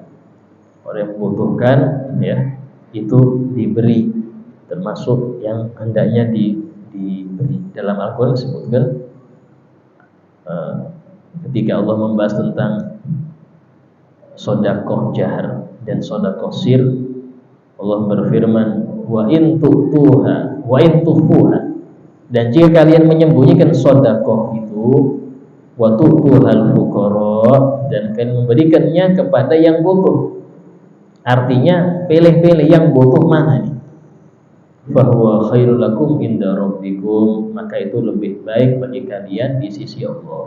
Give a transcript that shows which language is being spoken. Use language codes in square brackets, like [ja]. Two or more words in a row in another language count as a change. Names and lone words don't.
[id] Orang yang membutuhkan, ya, itu diberi, termasuk yang hendaknya diberi. Dalam Al-Quran disebutkan ketika Allah membahas tentang sedekah jahar dan sedekah sir, Allah berfirman, [ar] وإن تؤتوها وإن تخفوها, [id] dan jika kalian menyembunyikan sedekah itu, [ar] وتؤتوها الفقراء, [id] dan kalian memberikannya kepada yang butuh. Artinya pilih-pilih yang butuh mana nih. [ar] فهو خير لكم عند ربكم, [id] maka itu lebih baik bagi kalian di sisi Allah.